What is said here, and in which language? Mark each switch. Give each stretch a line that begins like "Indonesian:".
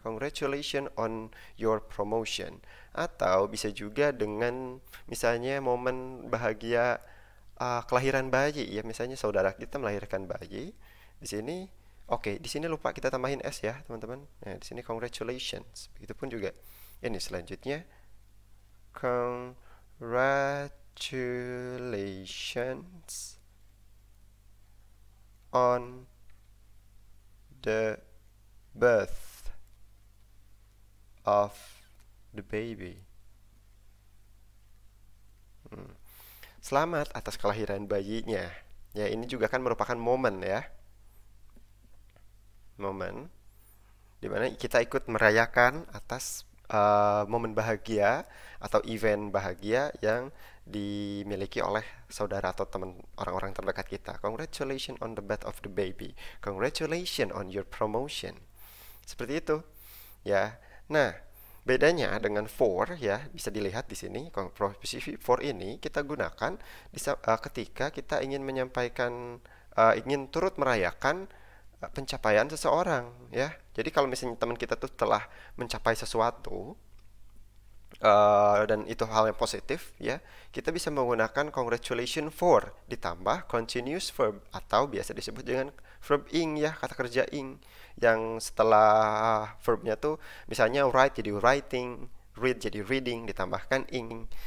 English: Congratulations on your promotion.
Indonesian: Atau bisa juga dengan misalnya momen bahagia kelahiran bayi ya, misalnya saudara kita melahirkan bayi. Di sini oke, di sini lupa kita tambahin S ya, teman-teman. Nah, di sini congratulations. Begitupun juga ini selanjutnya
English: congratulations on the birth of the baby.
Indonesian: Selamat atas kelahiran bayinya. Ya, ini juga kan merupakan momen ya. Momen dimana kita ikut merayakan atas momen bahagia atau event bahagia yang dimiliki oleh saudara atau teman orang-orang terdekat kita.
English: Congratulations on the birth of the baby. Congratulations on your promotion.
Indonesian: Seperti itu, ya. Nah, bedanya dengan for ya bisa dilihat di sini. Preposisi for ini kita gunakan ketika kita ingin menyampaikan ingin turut merayakan pencapaian seseorang ya. Jadi kalau misalnya teman kita tuh telah mencapai sesuatu dan itu hal yang positif ya, kita bisa menggunakan
English: congratulation for
Indonesian: ditambah continuous verb atau biasa disebut dengan verb ing ya, kata kerja ing yang setelah verbnya tuh misalnya write jadi writing, read jadi reading, ditambahkan ing.